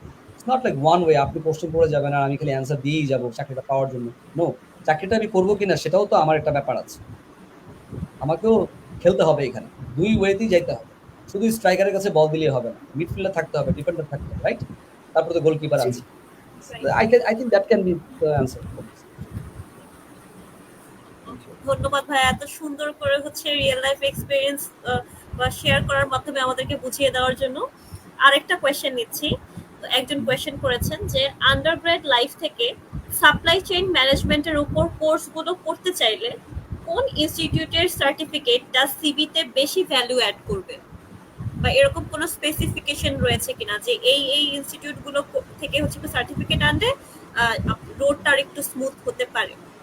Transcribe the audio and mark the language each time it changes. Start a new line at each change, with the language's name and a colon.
English: it's not like one way,
Bangla: আপনি question করে যাবেন আর আমি খালি অ্যান্সার দিয়েই যাবো চাকরিটা পাওয়ার জন্য। নো, চাকরিটা আমি করবো কিনা সেটাও তো আমার একটা ব্যাপার আছে, আমাকেও খেলতে হবে এখানে, দুই ওয়েতেই যাইতে হবে। শুধু স্ট্রাইকারের কাছে বল দিলেই হবে না, মিডফিল্ডার থাকতে হবে, ডিফেন্ডার থাকতে হবে, রাইট? তারপরে তো গোলকিপার আছে।
English: I think that can be the answer.
Bangla: ধন্যবাদ ভাই, এত সুন্দর করে হচ্ছে রিয়েল লাইফ এক্সপিরিয়েন্স বা শেয়ার করার মাধ্যমে আমাদেরকে বুঝিয়ে দেওয়ার জন্য। আরেকটা কোয়েশ্চেন নিচ্ছি। তো একজন কোয়েশ্চেন করেছেন যে আন্ডারগ্রেড লাইফ থেকে সাপ্লাই চেইন ম্যানেজমেন্টের উপর কোর্সগুলো করতে চাইলে কোন ইনস্টিটিউটের সার্টিফিকেটটা সিভিতে বেশি ভ্যালু অ্যাড করবে, বা এরকম কোনো স্পেসিফিকেশন রয়েছে কিনা যে এই ইনস্টিটিউটগুলো থেকে হচ্ছে সার্টিফিকেট আনলে রোডটা আর একটু স্মুথ হতে পারে?